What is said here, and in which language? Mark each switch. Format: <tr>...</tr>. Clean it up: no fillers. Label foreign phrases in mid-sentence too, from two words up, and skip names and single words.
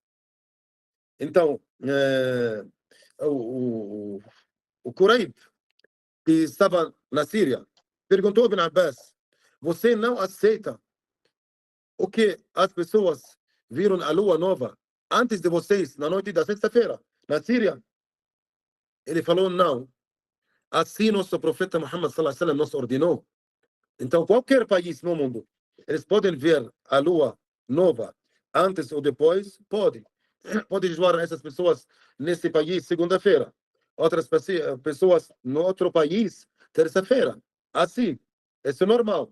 <pt>Então, o Quraib, que estava na Síria, perguntou a Ibn Abbas: você não aceita o que as pessoas viram a lua nova antes de vocês, na noite da sexta-feira, na Síria? Ele falou: não. Assim nosso profeta Muhammad</pt> <ar>صلى الله عليه وسلم</ar> <pt>nos ordenou. Então, qualquer país no mundo, eles podem ver a lua nova antes ou depois? Pode. Pode jejuar essas pessoas nesse país segunda-feira. Outras pessoas no outro país, terça-feira. Assim, isso é normal.</pt>